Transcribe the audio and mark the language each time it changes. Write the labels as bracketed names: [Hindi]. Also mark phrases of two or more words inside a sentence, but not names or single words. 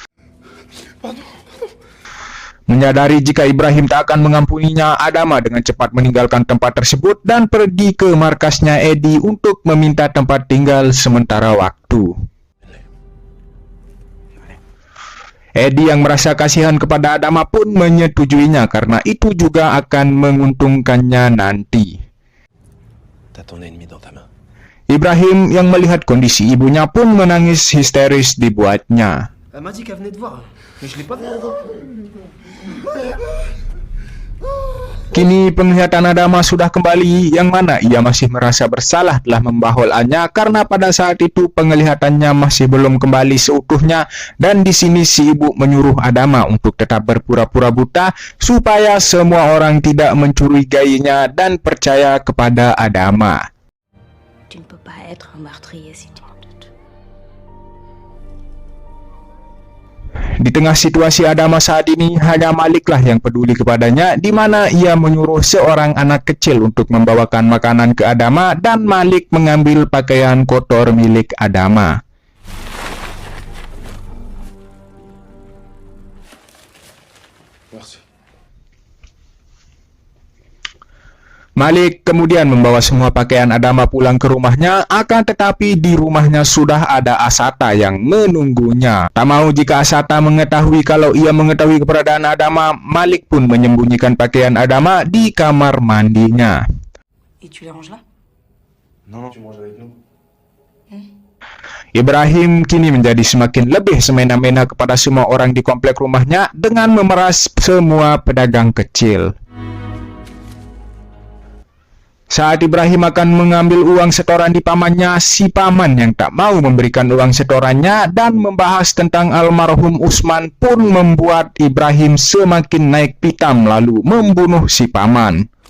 [Indonesian] Menyadari jika Ibrahim tak akan mengampuninya, Adama dengan cepat meninggalkan tempat tersebut dan pergi ke markasnya Eddie untuk meminta tempat tinggal sementara waktu. Eddie yang merasa kasihan kepada Adama pun menyetujuinya karena itu juga akan menguntungkannya nanti. [French] T'as ton ennemi dans ta main. [Indonesian] Ibrahim yang melihat kondisi ibunya pun menangis histeris dibuatnya. [French] Elle m'a dit qu'elle venait de voir, mais je l'ai pas vu. [Indonesian] Kini penglihatan Adama sudah kembali, yang mana ia masih merasa bersalah telah membaholannya karena pada saat itu penglihatannya masih belum kembali seutuhnya, dan di sini si ibu menyuruh Adama untuk tetap berpura-pura buta supaya semua orang tidak mencurigainya dan percaya kepada Adama. [French] Tu ne peux pas être un meurtrier si tu m'en doutes. [Indonesian] Di tengah situasi Adama saat ini, hanya Maliklah yang peduli kepadanya, di mana ia menyuruh seorang anak kecil untuk membawakan makanan ke Adama, dan Malik mengambil pakaian kotor milik Adama. Merci. Malik kemudian membawa semua pakaian Adama pulang ke rumahnya, akan tetapi di rumahnya sudah ada Asata yang menunggunya. Tak mau jika Asata mengetahui kalau ia mengetahui keberadaan Adama, Malik pun menyembunyikan pakaian Adama di kamar mandinya. [French] Et tu les ranges là? Non, tu manges avec nous. [Indonesian] Ibrahim kini menjadi semakin lebih semena-mena kepada semua orang di komplek rumahnya dengan memeras semua pedagang kecil. Saat Ibrahim akan mengambil uang setoran di pamannya, si paman yang tak mau memberikan uang setorannya dan membahas tentang almarhum Usman pun membuat Ibrahim semakin naik pitam lalu membunuh si paman.